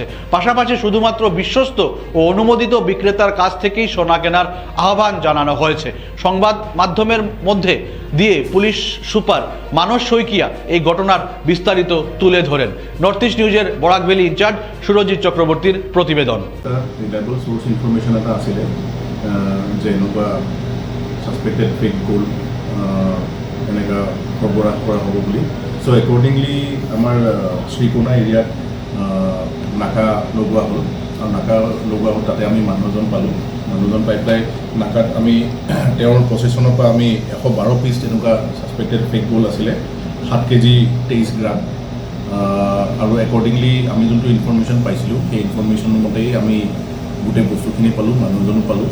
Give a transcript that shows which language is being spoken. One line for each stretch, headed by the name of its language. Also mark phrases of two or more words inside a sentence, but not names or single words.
Bangla: পাশাপাশি শুধুমাত্র বিশ্বস্ত ও অনুমোদিত বিক্রেতার কাছ থেকেই সোনা কেনার আহ্বান জানানো হয়েছে। সংবাদ মাধ্যমের মধ্যে দিয়ে পুলিশ সুপার মানস শইকিয়া এই ঘটনার বিস্তারিত তুলে ধরেন। নর্থ ইস্ট নিউজের বরাকভ্যালি ইনচার্জ সুরজিৎ চক্রবর্তীর প্রতিবেদন।
Assamese: যে এনেকুৱা
English: suspected fake gold
Assamese: এনেকুৱা সৰবৰাহ কৰা হ'ব বুলি।
English: so accordingly
Assamese: আমাৰ শ্ৰীকোনা এৰিয়াত নাকা লগোৱা হ'ল, আৰু নাকা লগোৱা হ'ল, তাতে আমি মানুহজন পালোঁ। মানুহজন পাই পেলাই নাকাত আমি তেওঁৰ প্ৰচেছনৰ পৰা আমি 112 পিচ তেনেকুৱা
English: suspected fake gold
Assamese: আছিলে 7 কেজি 23 গ্ৰাম আৰু একৰ্ডিংলি আমি যোনটো ইনফৰমেশ্যন পাইছিলোঁ সেই ইনফৰমেশ্যন মতেই আমি গোটেই বস্তুখিনি পালোঁ, মানুহজনো পালোঁ।